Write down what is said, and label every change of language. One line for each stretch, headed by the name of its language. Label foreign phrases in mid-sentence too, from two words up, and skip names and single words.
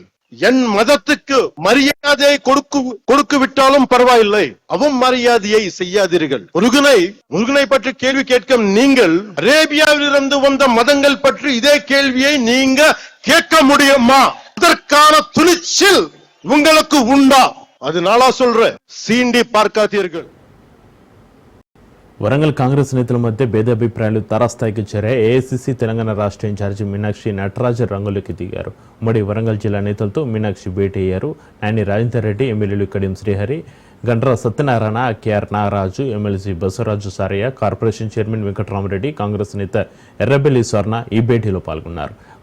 Tamil: என் மதத்துக்கு மரியாதையை கொடுக்கு விட்டாலும் பரவாயில்லை, அவமரியாதையை செய்யாதீர்கள். முருகனை பற்றி கேள்வி கேட்கும் நீங்கள் அரேபியாவில் இருந்து வந்த மதங்கள் பற்றி இதே கேள்வியை நீங்க கேட்க முடியுமா? அதற்கான துணிச்சல் உங்களுக்கு உண்டா? அது நாளா சொல்ற, சீண்டி பார்க்காதீர்கள்.
Telugu: వరంగల్ కాంగ్రెస్ నేతల మధ్య భేదాభిప్రాయాలు తారాస్థాయికి చేరాయి. ఏఐసీసీ తెలంగాణ రాష్ట్ర ఇన్ఛార్జి మీనాక్షి నటరాజ్ రంగులోకి దిగారు. ఉమ్మడి వరంగల్ జిల్లా నేతలతో మీనాక్షి భేటీ అయ్యారు. నాని రాజేందర్ రెడ్డి, ఎమ్మెల్యేలు కడియం శ్రీహరి, గండ్ర సత్యనారాయణ, కేఆర్ నాగరాజు, ఎమ్మెల్సీ బసవరాజు సారయ్య, కార్పొరేషన్ చైర్మన్ వెంకటరామరెడ్డి, కాంగ్రెస్ నేత ఎర్రబెల్లి స్వర్ణ ఈ భేటీలో పాల్గొన్నారు.